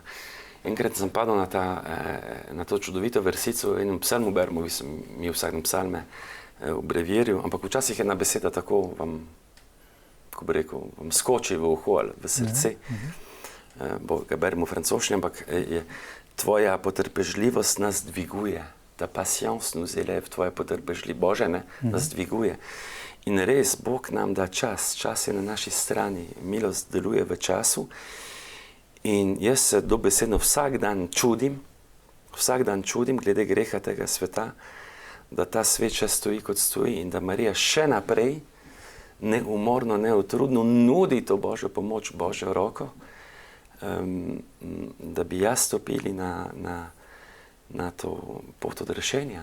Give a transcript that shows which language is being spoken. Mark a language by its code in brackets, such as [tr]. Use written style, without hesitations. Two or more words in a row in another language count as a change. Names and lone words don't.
[sl] Enkrat sem padel na to čudovito versico v enem psalmu, beremo, mi vsakem psalme v brevirju, ampak včasih ena beseda tako vam, ko bi rekel, vam skoči v uho ali v srce. Ga beremo v francoščini, ampak tvoja potrpežljivost nas dviguje. [fr] Ta patience nous élève, [sl] tvoja potrpežljivost, Bože, nas dviguje. In res, Bog nam da čas, čas je na naši strani, milost deluje v času in jaz se dobesedno vsak dan čudim glede greha tega sveta, da ta svet še stoji kot stoji in da Marija še naprej neumorno, neutrudno nudi to Božjo pomoč, Božjo roko, da bi jaz stopili na to pot odrešenja.